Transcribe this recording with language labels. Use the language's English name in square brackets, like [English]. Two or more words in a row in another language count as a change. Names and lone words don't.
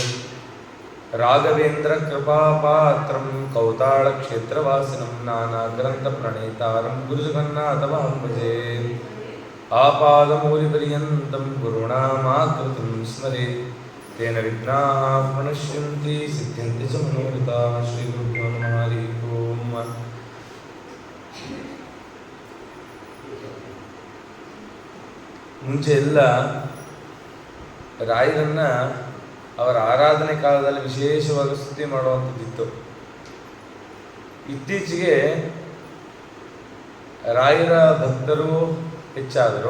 [Sanskrit] राघवेन्द्रकृपापात्रं कौतालक्षेत्रवासिनं नानाग्रन्थप्रणेतारं गुरुजगन्नाथमहं भजे। आपादमौलिपर्यन्तं गुरूणामाकृतिं स्मरेत् तेन विघ्नाः प्रणश्यन्ति सिद्ध्यन्ति च मनोरथाः। श्रीगुरुभ्यो नमः। हरिः ओम्। [Kannada] ಮುಂಚೆ ಎಲ್ಲ ರಾಯರನ್ನು ಅವರ ಆರಾಧನೆ ಕಾಲದಲ್ಲಿ ವಿಶೇಷವಾಗಿ ಸ್ತುತಿ ಮಾಡುವಂಥದ್ದಿತ್ತು. ಇತ್ತೀಚೆಗೆ ರಾಯರ ಭಕ್ತರು ಹೆಚ್ಚಾದರು.